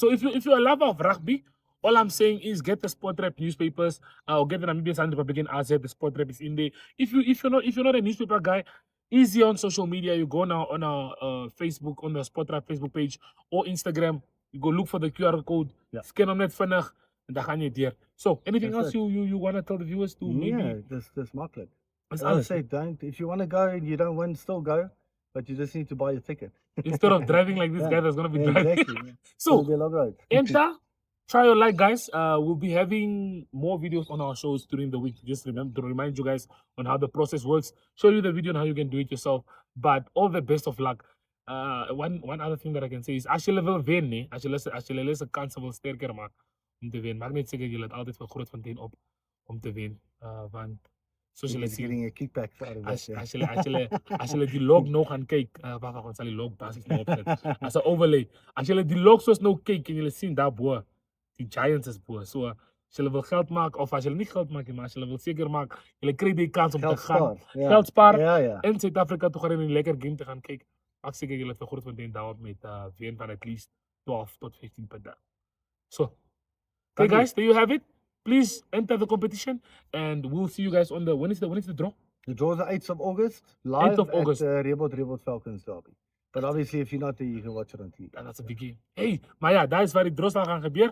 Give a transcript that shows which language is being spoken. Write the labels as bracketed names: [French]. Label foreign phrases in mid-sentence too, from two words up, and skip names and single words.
[English] So if you're a lover of rugby, all I'm saying is get the Sport Rep newspapers or get the Namibian Sun Republican RZ. The Sport Rep is in there. If you're not a newspaper guy, easy on social media. You go now on our Facebook, on the Sport Rep Facebook page or Instagram. You go look for the QR code. Yeah. [Afrikaans] Scan hom net vinnig en dan gaan jy deur. [English] So anything That's else it. you want to tell the viewers to Yeah, maybe? that's makkelijk. That's As I [Afrikaans] alles. [English] say, if you want to go and you don't win, still go, but you just need to buy a ticket. Instead of driving like this Yeah. guy that's gonna be Yeah, driving. exactly. So It'll be a long road. enter, try your luck, guys. We'll be having more videos on our shows during the week. Just remember to remind you guys on how the process works, show you the video on how you can do it yourself. But all the best of luck. One other thing that I can say is [Afrikaans] as jy wil wen, nee, as jy les 'n kans wil sterker maak om te wen. Maak net seker jy laat altyd vir Grootfontein op om te wen. Want soos julle [English] He's [Afrikaans] sien, [English] getting a kickback out of [Afrikaans] as [English] that. [Afrikaans] as jy die log nou gaan kyk, wag, ons sal die log basies nou opsit. As 'n overlay. As jy die log soos nou kyk en jy sien daar bo, die Giants is bo. So as jy wil geld maak of as jy nie geld maak nie, maar as jy wil seker maak, jy kry die kans om te Geld gaan. spaar. Ja. Geld spaar Ja, ja. in Suid-Afrika toe gaan en 'n lekker game te gaan kyk. Maak seker jy het vir Grootfontein daarop met wen van [English] at least [Afrikaans] 12 tot 15 punte. [English] So, okay Thank you. guys, there you have it. Please enter the competition and we'll see you guys on the when is the draw? The draw is the 8th of August, live 8th of August. at Reebok Falcons Derby. But obviously, if you're not there, you can watch it on TV. And that's a big game. [Afrikaans] Hey, maar ja, daar is waar die draw sal gaan gebeur.